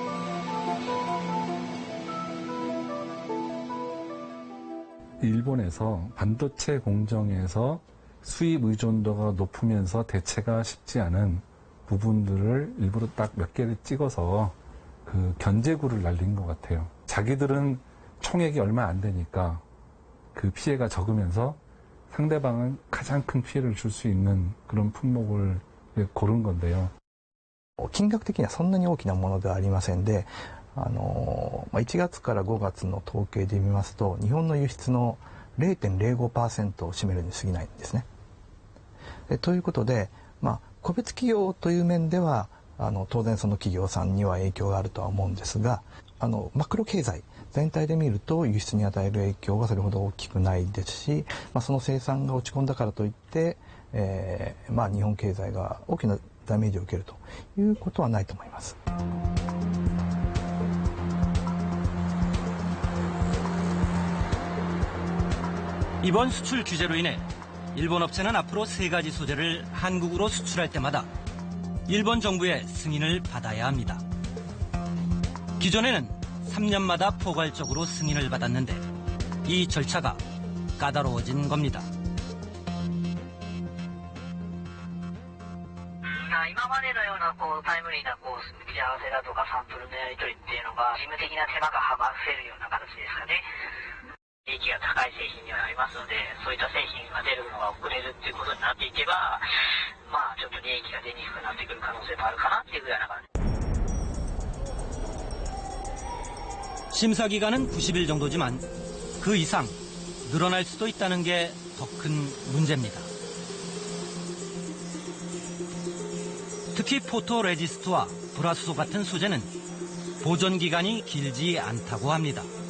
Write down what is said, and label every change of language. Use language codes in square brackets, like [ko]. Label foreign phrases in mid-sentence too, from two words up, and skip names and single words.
[ko] 일본에서 반도체 공정에서 수입 의존도가 높으면서 대체가 쉽지 않은 부분들을 일부러 딱 몇 개를 찍어서 그 견제구를 날린 것 같아요. 자기들은 총액이 얼마 안 되니까 그 피해가 적으면서 상대방은 가장 큰 피해를 줄 수 있는 그런 품목을 고른 건데요. [ja] 金額的にはそんなに大きなものではありませんで、1月から5月の統計で見ますと、日本の輸出の 0.05% を占めるに過ぎないんですね。ということで、個別企業という面では当然その企業さんには影響があるとは思うんですが、マクロ経済全体で見ると輸出に与える影響はそれほど大きくないですし、その生産が落ち込んだからといって、日本経済が大きなダメージを受けるということはないと思います。 [ko] 이번 수출 규제로 인해 일본 업체는 앞으로 세 가지 소재를 한국으로 수출할 때마다 일본 정부의 승인을 받아야 합니다. 기존에는 3년마다 포괄적으로 승인을 받았는데 이 절차가 까다로워진 겁니다. [ja] 今までのようなタイムリーな打ち合わせだとかサンプルのやり取りっていうのが事務的な手間が省せるような形ですかね。利益が高い製品にはなりますので、そういった製品が出るのが遅れるっていうことになっていけば、ちょっと利益が出にくくなってくる可能性もあるかなっていうぐらいな感じ。 [ko] 심사 기간은 90일 정도지만 그 이상 늘어날 수도 있다는 게 더 큰 문제입니다. 특히 포토레지스트와 불화수소 같은 소재는 보존 기간이 길지 않다고 합니다.